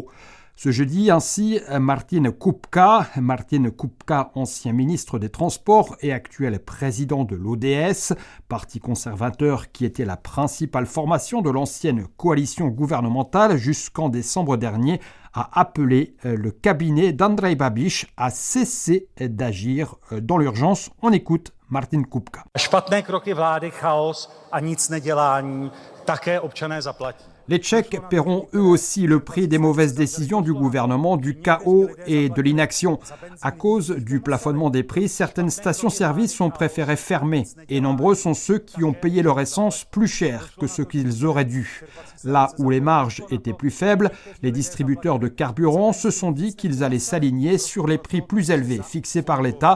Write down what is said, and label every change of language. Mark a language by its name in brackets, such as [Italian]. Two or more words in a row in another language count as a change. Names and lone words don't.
[French] Ce jeudi, ainsi, Martin Kupka, ancien ministre des Transports et actuel président de l'ODS, parti conservateur qui était la principale formation de l'ancienne coalition gouvernementale jusqu'en décembre dernier, a appelé le cabinet d'Andrej Babiš à cesser d'agir dans l'urgence. On écoute Martin Kupka. [Czech] Špatné kroky vlády, chaos a nic nedělání, také občané zaplatí. [French] Les Tchèques paieront eux aussi le prix des mauvaises décisions du gouvernement, du chaos et de l'inaction. À cause du plafonnement des prix, certaines stations-service ont préféré fermer et nombreux sont ceux qui ont payé leur essence plus cher que ce qu'ils auraient dû. Là où les marges étaient plus faibles, les distributeurs de carburant se sont dit qu'ils allaient s'aligner sur les prix plus élevés fixés par l'État.